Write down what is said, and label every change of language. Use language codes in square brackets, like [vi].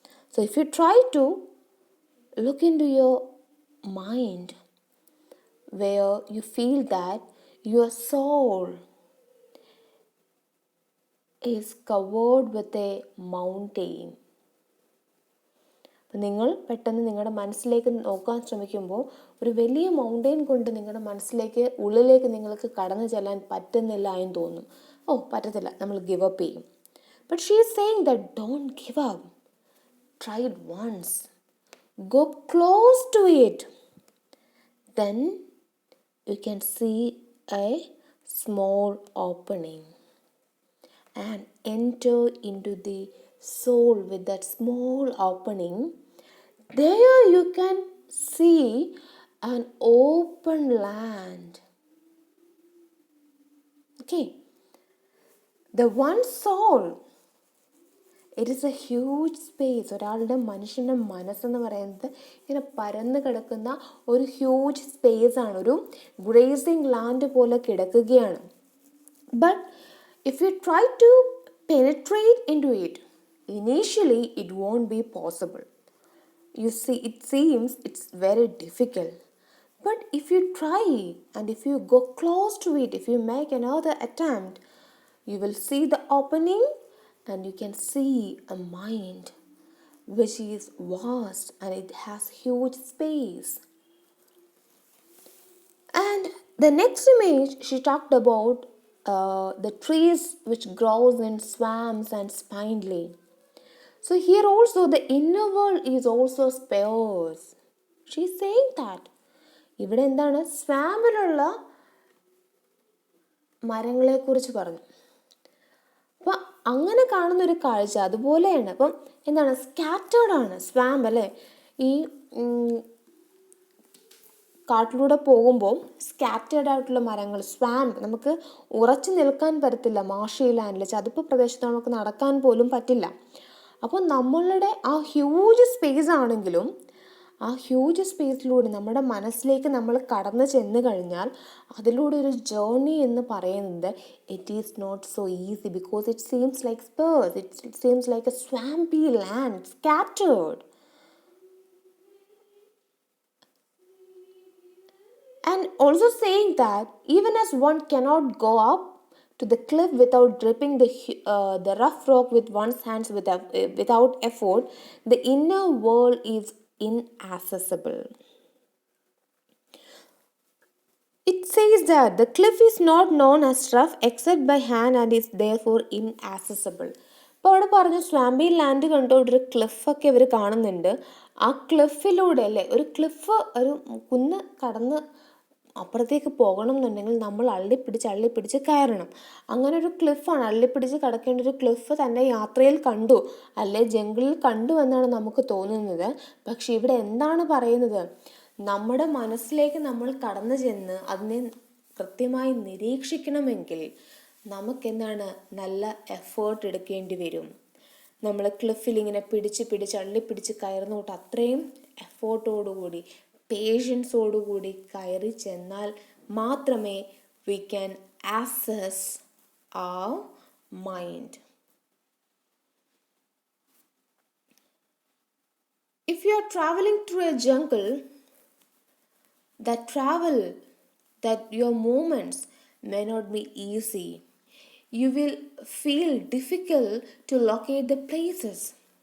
[en] So if you try to look into your mind, where you feel that your soul is covered with a mountain. [ml] അപ്പം നിങ്ങൾ പെട്ടെന്ന് നിങ്ങളുടെ മനസ്സിലേക്ക് നോക്കാൻ ശ്രമിക്കുമ്പോൾ ഒരു വലിയ മൗണ്ടെയിൻ കൊണ്ട് നിങ്ങളുടെ മനസ്സിലേക്ക്, ഉള്ളിലേക്ക് നിങ്ങൾക്ക് കടന്നു ചെല്ലാൻ പറ്റുന്നില്ല എന്ന് തോന്നും. പറ്റത്തില്ല, നമ്മൾ ഗിവ് അപ്പ് ചെയ്യും. [en] But she is saying that don't give up. Try it once. Go close to it. Then you can see a small opening and enter into the soul with that small opening. There you can see an open land. Okay. The one soul, it is a huge space. [ml] ഒരാളുടെ മനുഷ്യൻ്റെ മനസ്സെന്ന് പറയുന്നത് ഇങ്ങനെ പരന്ന് കിടക്കുന്ന ഒരു huge space ആണ്, ഒരു ഗ്രേസിംഗ് ലാൻഡ് പോലെ കിടക്കുകയാണ്. [en] But if you try to penetrate into it, initially it won't be possible. You see, it seems it's very difficult. But if you try and if you go close to it, if you make another attempt, you will see the opening and you can see a mind which is vast and it has huge space. And the next image, she talked about the trees which grows in swamps and spindly. So here also the inner world is also sparse. She is saying that [ml] ഇവിടെ എന്താണ്, സ്വാമ്പിലുള്ള മരങ്ങളെക്കുറിച്ച് പറഞ്ഞു. അപ്പം അങ്ങനെ കാണുന്നൊരു കാഴ്ച അതുപോലെയാണ്. അപ്പം എന്താണ്, സ്കാറ്റേർഡ് ആണ് സ്വാമ്പ് അല്ലേ. ഈ കാട്ടിലൂടെ പോകുമ്പോൾ സ്കാറ്റേഡ് ആയിട്ടുള്ള മരങ്ങൾ, സ്വാമ്പ്, നമുക്ക് ഉറച്ചു നിൽക്കാൻ പറ്റത്തില്ല. മാർഷി ലാൻഡിൽ ചതുപ്പ് പ്രദേശത്ത് നമുക്ക് നടക്കാൻ പോലും പറ്റില്ല. അപ്പോൾ നമ്മളുടെ ആ ഹ്യൂജ് സ്പേസ് ആണെങ്കിലും ആ ഹ്യൂജ് സ്പേസിലൂടെ നമ്മുടെ മനസ്സിലേക്ക് നമ്മൾ കടന്നു ചെന്ന് കഴിഞ്ഞാൽ അതിലൂടെ ഒരു ജേർണി എന്ന് പറയുന്നത് [en] It is not so easy, because it seems like sparse, it seems like a swampy land, scattered. And also saying that even as one cannot go up to the cliff without gripping the rough rock with one's hands without effort, the inner world is inaccessible. It says that the cliff is not known as rough except by hand and is therefore inaccessible. [ml] ഇപ്പോൾ അവിടെ പറഞ്ഞു സ്വാമ്പി land കണ്ടുകൊണ്ട് ഒരു ക്ലിഫൊക്കെ ഇവർ കാണുന്നുണ്ട്. ആ ക്ലിഫിലൂടെ അല്ലേ, ഒരു ക്ലിഫ്, ഒരു കുന്ന് കടന്ന് അപ്പുറത്തേക്ക് പോകണം എന്നുണ്ടെങ്കിൽ നമ്മൾ അള്ളിപ്പിടിച്ച് കയറണം. അങ്ങനെ ഒരു ക്ലിഫാണ്, അള്ളിപ്പിടിച്ച് കടക്കേണ്ട ഒരു ക്ലിഫ് തൻ്റെ യാത്രയിൽ കണ്ടു, അല്ലെ ജംഗിളിൽ കണ്ടു എന്നാണ് നമുക്ക് തോന്നുന്നത്. പക്ഷെ ഇവിടെ എന്താണ് പറയുന്നത്? നമ്മുടെ മനസ്സിലേക്ക് നമ്മൾ കടന്നു ചെന്ന് അതിനെ കൃത്യമായി നിരീക്ഷിക്കണമെങ്കിൽ നമുക്കെന്താണ്, നല്ല എഫേർട്ട് എടുക്കേണ്ടി വരും. നമ്മൾ ക്ലിഫിൽ ഇങ്ങനെ പിടിച്ച് അള്ളിപ്പിടിച്ച് കയറുന്ന തൊട്ട് അത്രയും എഫേർട്ടോടുകൂടി, പേഷ്യൻസോടുകൂടി കയറി ചെന്നാൽ മാത്രമേ [en] We can access our mind. If you are traveling through a jungle, that your movements may not be easy. You will feel difficult to locate the places.